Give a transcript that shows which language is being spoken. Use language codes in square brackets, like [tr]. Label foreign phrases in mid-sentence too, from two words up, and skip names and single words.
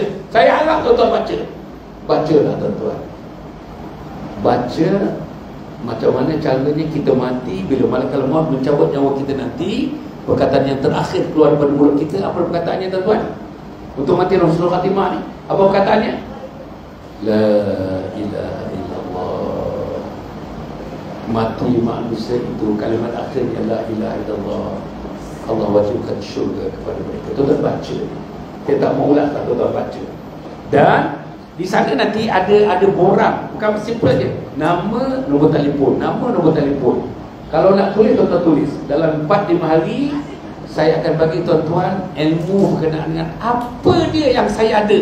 [ms] Saya harap tuan-tuan baca. Bacalah tuan-tuan. Baca macam mana caranya kita mati bila malaikat maut mencabut nyawa kita nanti. Perkataan yang terakhir keluar daripada mulut kita, apa perkataannya tuan-tuan? Untuk mati [ar] حسن الخاتمة [ms] ni, apa perkataannya? [ar] لا إله إلا الله. [ms] Mati manusia itu kalimat akhirnya [ar] لا إله إلا الله. [ms] Allah wajibkan syurga kepada mereka. Tuan-tuan baca. Saya tak mau ulang, tak, tuan-tuan baca. Dan di sana nanti ada borang, bukan simple je. Nama, nombor telefon, nama, nombor telefon. Kalau nak tulis, tuan-tuan tulis. Dalam 4-5 hari saya akan bagi tuan-tuan ilmu berkenaan dengan apa dia yang saya ada.